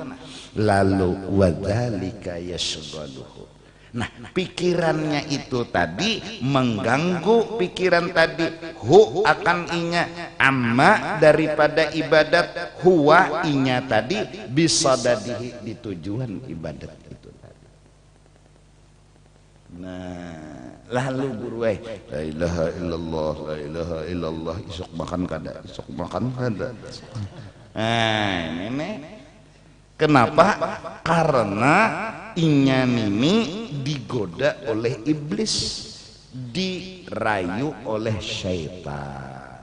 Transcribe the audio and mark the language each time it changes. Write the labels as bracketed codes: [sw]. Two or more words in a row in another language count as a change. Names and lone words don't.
[bjn] Lalu [ar] وذلك يشغله, [bjn] nah pikirannya itu tadi mengganggu pikiran tadi, hu akan inya, amma daripada ibadat, huwa inya tadi bisadadihi di tujuan ibadat itu tadi. Nah lalu guru [ar] لا إله إلا الله، لا إله إلا الله, [bjn] isuk makan kada, isuk makan kada. [id] Nah ini kenapa? [bjn] Karena inya nini digoda oleh iblis, dirayu oleh syaitan.